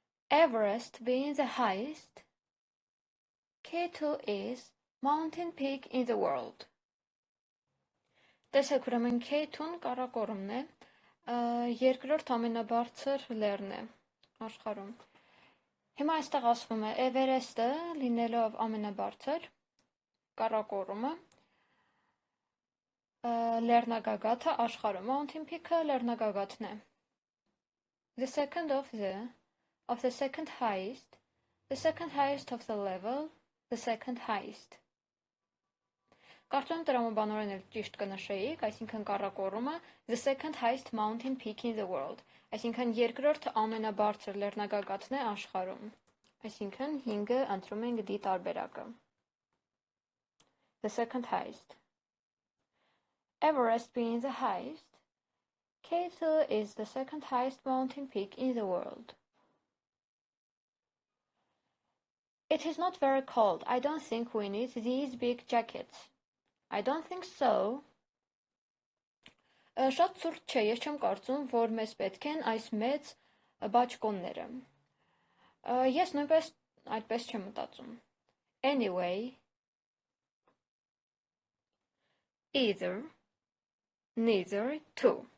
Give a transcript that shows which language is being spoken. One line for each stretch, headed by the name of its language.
English: Everest being the highest, K2 is mountain peak in the world.
Armenian: Տեսեք, ուրեմն K2-ն կառակորումն է, երկրորդ ամենաբարձր լեռն է աշխարհում։ Հիմա այստեղ ասվում է Everest-ը լինելով ամենաբարձր, կառակորումը, լեռնագագաթը աշխարհում, mountain peak-ը լեռնագագաթն է։
English: The second of the second highest of the level, the second highest.
Armenian: Կարծում եմ տրամաբանորեն էլ ճիշտ կնշեիք, այսինքն կառակորումը
English: the second highest mountain peak in the world,
Armenian: այսինքն երկրորդ ամենաբարձր լեռնագագաթն է աշխարհում, այսինքն 5-ը ընտրում ենք D տարբերակը։
English: The second highest. Everest being the highest, K2 is the second highest mountain peak in the world. It is not very cold. I don't think we need these big jackets. I don't think so.
Armenian: Շատ ցուրտ չէ, ես չեմ կարծում, որ մեզ պետք են այս մեծ բաճկոնները։ Ես նույնպես այդպես չեմ մտածում։
English: Anyway, either, neither, to.